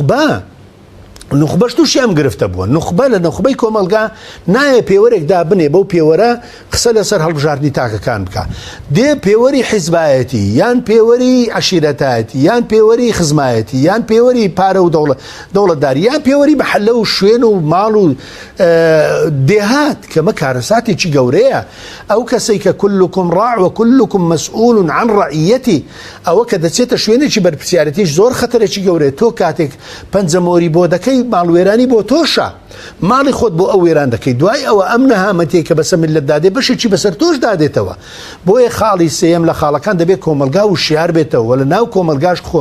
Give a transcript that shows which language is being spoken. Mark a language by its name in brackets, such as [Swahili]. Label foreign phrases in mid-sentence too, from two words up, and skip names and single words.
[Central Kurdish] نخبەش تووشیان گرفتە بووە نخبە لە نخبەی کۆمەلگا نایە پێوەرێکدا بنێ بەو پێوەرە قسە لەسەر هەڵبژاردننی تاکەکان بکە دێ پێوەری حیزبایەتی یان پێوەری عشیرەتایەتی یان پێوەری خزمایەتی یان پێوەری پارە و دەوڵەتداری یان پێوەری بەحەلە و شوێن و ماڵ و دێهات کەمە کارەساتێکی گەورەیە ئەو کەسەی کە [Arabic] كلكم راع وكلكم مسؤول عن رعيته [Central Kurdish] ئەوە کە دەچێتە شوێنێکی بەرپرسیارەتیش زۆر خەتەرێکی گەورەیە تۆ کاتێک پەنجەمۆری بۆ دەکەی ماڵوێرانی بۆ تۆشە ماڵی خۆت بۆ ئەو وێران دەکەی دوای ئەوە ئەم نەهامەتێک کە بەسەر ملت دادێ بەشێکی بەسەر تۆش دادێتەوە بۆیە خاڵی سێم لە خاڵەکان دەبێت کۆمەلگا و شیار بێتەوە لە ناو کۆمەلگاش